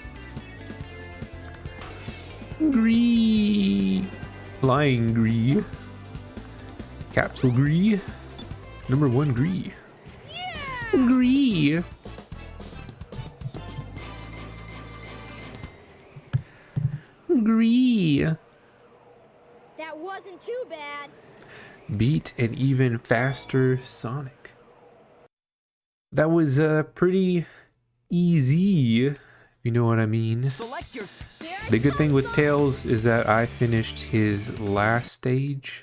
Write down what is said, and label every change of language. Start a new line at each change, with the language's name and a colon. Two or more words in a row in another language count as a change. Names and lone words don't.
English: Gree. Flying gree. Capsule gree. Number 1 gree. Yeah! Gree. Gree. That wasn't too bad. Beat an even faster Sonic. That was pretty easy, if you know what I mean. Select your... The good thing with Tails is that I finished his last stage.